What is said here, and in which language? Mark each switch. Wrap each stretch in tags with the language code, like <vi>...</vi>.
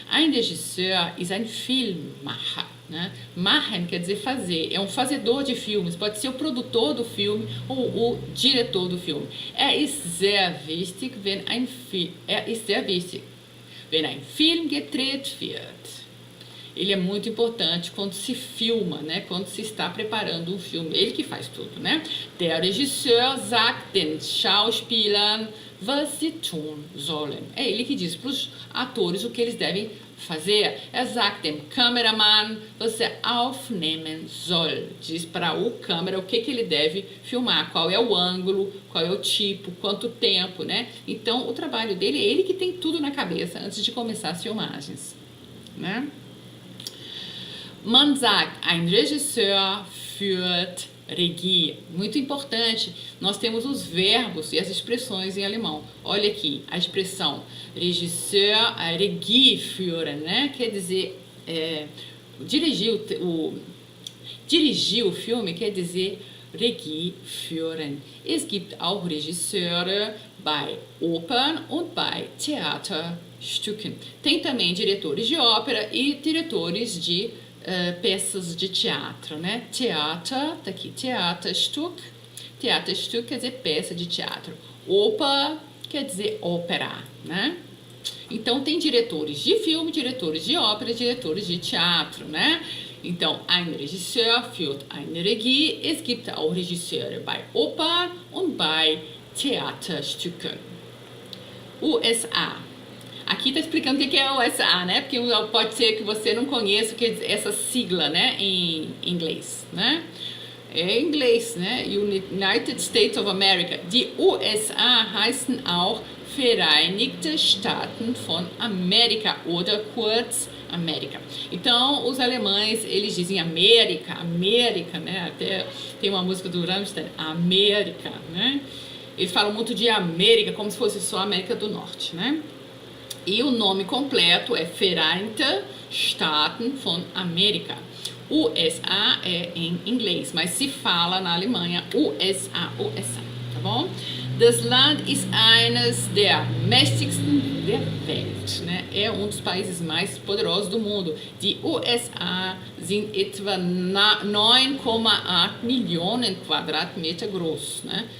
<de>Ein Regisseur ist ein Filmemacher, né?</de> <pt>Machen quer dizer fazer, é um fazedor de filmes, pode ser o produtor do filme ou o diretor do filme.</pt> <de>Ist sehr wichtig, wenn ein Film gedreht wird.</de> <pt>Ele é muito importante quando se filma, né? Quando se está preparando um filme. Ele que faz tudo, né?</pt> <de>Der Regisseur sagt den Schauspielern, was sie tun sollen.</de> <pt>É ele que diz para os atores o que eles devem fazer.</pt> <de>Sagt dem Kameramann, was aufnehmen soll.</de> <pt>Diz para o câmera o que ele deve filmar, qual é o ângulo, qual é o tipo, quanto tempo, né? Então, o trabalho dele é ele que tem tudo na cabeça antes de começar as filmagens, né?</pt> <de>Man sagt, ein Regisseur führt Regie.</de> <pt>Muito importante, nós temos os verbos e as expressões em alemão. Olha aqui, a expressão Regisseur, Regie führen, né? Quer dizer, dirigir o filme quer dizer Regie führen.</pt> <de>Es gibt auch Regisseure bei Opern und bei Theaterstücken.</de> <pt>Tem também diretores de ópera e diretores de peças de teatro, né? Theater, tá aqui, Theaterstück. Theaterstück quer dizer peça de teatro. Oper quer dizer ópera, né? Então tem diretores de filme, diretores de ópera, diretores de teatro, né?</pt> <de>Então, ein Regisseur führt eine Regie. Es gibt auch Regisseure bei Oper und bei Theaterstücken.</de> <pt>USA. Aqui está explicando o que é o USA, né? Porque pode ser que você não conheça essa sigla, né? Em inglês, né? É em inglês, né?</pt> <en>United States of America.</en> <de>Die USA heißen auch Vereinigte Staaten von Amerika oder kurz América.</de> <pt>Então, os alemães, eles dizem América, América, né? Até tem uma música do Rammstein, América, né? Eles falam muito de América, como se fosse só a América do Norte, né? E o nome completo é Vereinigte Staaten von Amerika. USA é em inglês, mas se fala na Alemanha USA, USA, tá bom?</pt> <de>Das Land ist eines der mächtigsten der Welt, né?</de> <pt>É um dos países mais poderosos do mundo.</pt> <de>Die USA sind etwa 9,8 Millionen Quadratmeter groß, né?</de>